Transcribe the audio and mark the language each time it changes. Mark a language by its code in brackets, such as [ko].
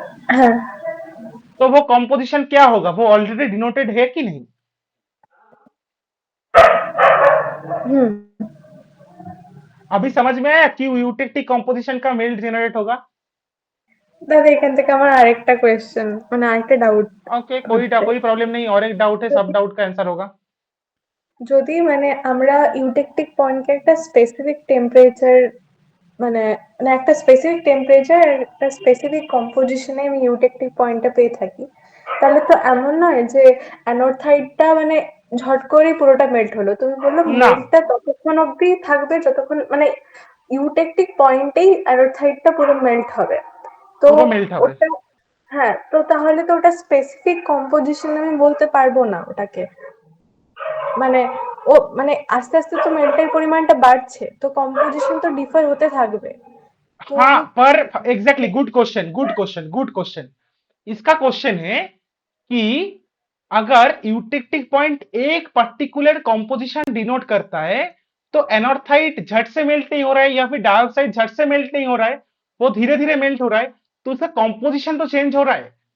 [bn] হ্যাঁ, [hi] तो वो कंपोजिशन क्या होगा? वो ऑलरेडी डिनोटेड है कि नहीं? [bn] হুম, [hi] अभी समझ में आया क्यों यूटेक्टिक कॉम्पोजिशन का मेल्ट जनरेट होगा? [bn] দাদা এখান থেকে আমার আরেকটা কোয়েশ্চেন, মানে আরেকটা ডাউট [en] okay, [bn] হচ্ছে, [hi] कोई प्रॉब्लम नहीं, और एक डाउट है, सब डाउट का आंसर होगा। [bn] যদি মানে আমরা ইউটেকটিক পয়েন্টকে একটা স্পেসিফিক টেম্পারেচার, মানে মানে একটা স্পেসিফিক টেম্পারেচার আর একটা স্পেসিফিক কম্পোজিশনে আমি ইউটেকটিক পয়েন্টটা পেয়ে থাকি, তাহলে তো এমন নয় যে অ্যানোথাইডটা মানে ঝট করেই পুরোটা মেল্ট হলো। তুমি বললো [hi] ना, [bn] মেল্টটা ততক্ষণ অব্দি থাকবে যতক্ষণ মানে ইউটেকটিক পয়েন্টেই অ্যানোথাইডটা পুরো মেল্ট হবে। তো পুরো মেল্ট হবে। ওটা, হ্যাঁ, তো তাহলে তো ওটা স্পেসিফিক কম্পোজিশন আমি বলতে পারবো না ওটাকে। মানে ও মানে আস্তে আস্তে তো মেল্টের পরিমাণটা বাড়ছে, তো কম্পোজিশন তো ডিফার হতে থাকবে। তো [hi] हाँ, [bn] আমি [hi] पर exactly, good question, good question, good question. इसका क्वेश्चन है कि अगर यूटेक्टिक पॉइंट एक पर्टिकुलर कॉम्पोजिशन डिनोट करता है, तो एनॉर्थाइट झट से मेल्ट नहीं हो रहा है या फिर डाइऑक्साइड झट से मेल्ट नहीं हो रहा है, वो धीरे धीरे मेल्ट हो रहा है, तो उसका कॉम्पोजिशन तो चेंज हो रहा है।